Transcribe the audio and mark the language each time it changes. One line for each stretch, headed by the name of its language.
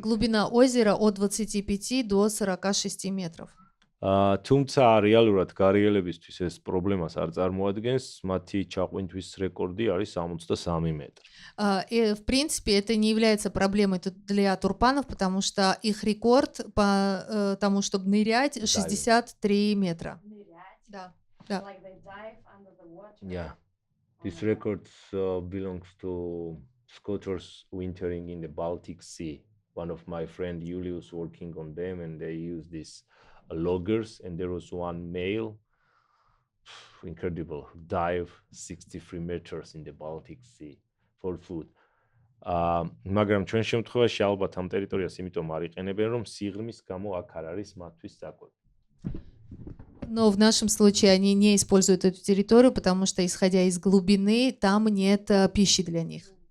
Russian: Глубина озера от 25 до 46 метров.
Georgian: თუმცა რეალურად გარიელებისთვის ეს პრობლემას არ წარმოადგენს, мати ჩაყვინთვის რეკორდი არის 63 метр.
Russian: И, в принципе, это не является проблемой для турпанов, потому что их рекорд по тому, чтобы нырять, 63 метра. Да. Да.
English: Like they dive under the water. Yeah. This record belongs to scooters wintering in the Baltic Sea. One of my friend Julius working on them, and they use these loggers, and there was one male, incredible, dive 63 meters in the Baltic Sea for food.
Georgian: მაგრამ ჩვენ შემთხვევაში ალბათ ამ ტერიტორიას იმიტომ არ იყენებენ, რომ სიღრმის გამო აქ არ არის მათთვის საკვები.
Russian: Но в нашем случае они не используют эту территорию, потому что, исходя из глубины, там нет пищи для них.